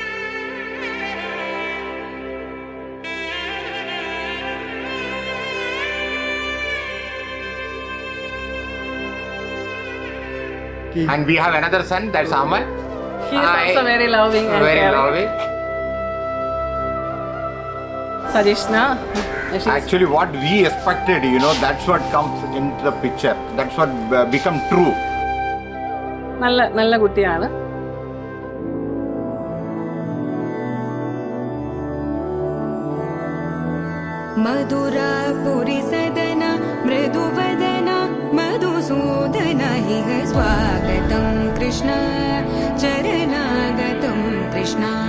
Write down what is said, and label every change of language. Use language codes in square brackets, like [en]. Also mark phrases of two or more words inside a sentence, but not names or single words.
[en] And we have another son, that's Aman. He is also very loving and Very caring. loving. Sajishna. Actually, what we expected, that's what comes into the picture. That's what become true. [ml] നല്ല കുട്ടിയാണ്. [sa] मधुरापुरी सदना मृदुवदना मधुसूदन इह स्वागतं कृष्ण चरणागतं कृष्ण